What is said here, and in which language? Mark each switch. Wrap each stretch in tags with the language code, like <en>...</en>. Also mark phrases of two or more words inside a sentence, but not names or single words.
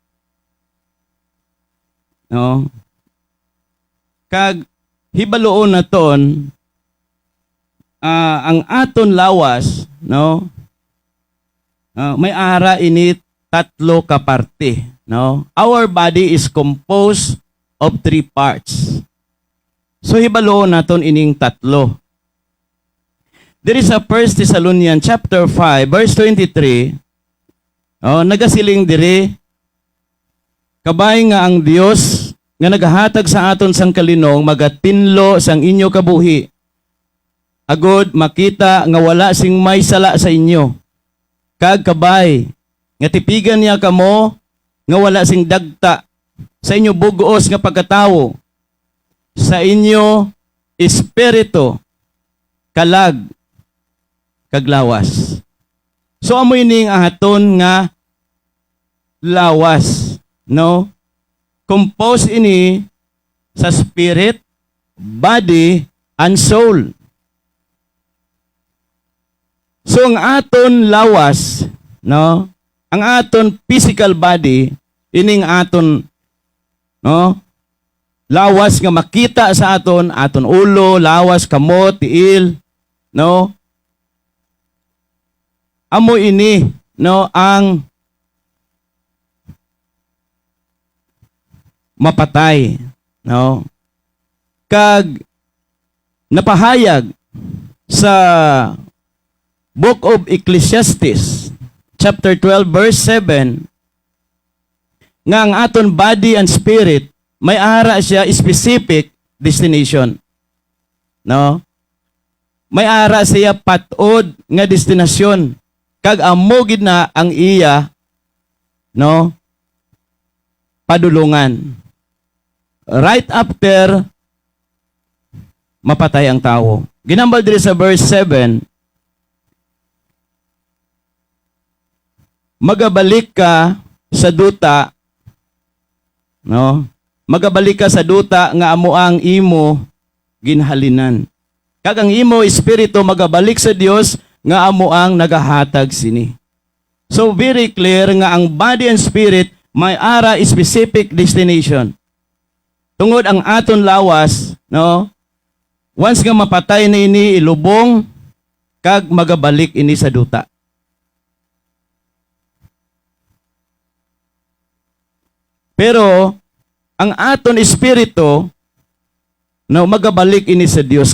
<hil>No? Kag hibaluon naton ang aton lawas, no? May ara init tatlo ka parte, no? Our body is composed of 3 parts. So hibalo naton ining tatlo. There is a 1 Thessalonians chapter 5 verse 23. Nagasiling diri, kabay nga ang Dios nga nagahatag sa aton sang kalinong magatinlo sang inyo kabuhi. Agod makita nga wala sing may sala sa inyo. Kag kabay nga tipigan niya kamo nga wala sing dagta sa inyo bugos nga pagkatawo, sa inyo espiritu kalag kag lawas. So amoy ning ahaton nga lawas, no?</hil> <en>Composed</en> <hil>ini sa</hil> <en>spirit, body, and soul.</en> <hil>So ang aton lawas, no? Ang aton</hil> <en>physical body,</en> <hil>ining aton, no? Lawas nga makita sa aton ulo, lawas, kamot, tiil, no? Amo ini, no, ang mapatay, no? Kag napahayag sa Book of Ecclesiastes, chapter 12, verse 7, nga ang aton</hil> <en>body and spirit,</en> <hil>may ara siya</hil> <en>specific destination.</en> <hil>No? May ara siya patod nga destinasyon. Kag amo gid na ang iya, no, padulungan.</hil> <en>Right after</en> <hil>mapatay ang tao. Ginambal diri sa verse 7, magabalik ka sa duta, no? Magabalik ka sa duta nga amo ang imo ginhalinan. Kag ang imo espiritu magabalik sa Dios nga amo ang nagahatag sini. So</hil> <en>very clear</en> <hil>nga ang</hil> <en>body and spirit</en> <hil>may ara</hil> <en>specific destination.</en> <hil>Tungod ang aton lawas, no? Once nga mapatay na ini, ilubong kag magabalik ini sa duta. Pero ang aton espiritu, no, magabalik ini sa Dios.</hil>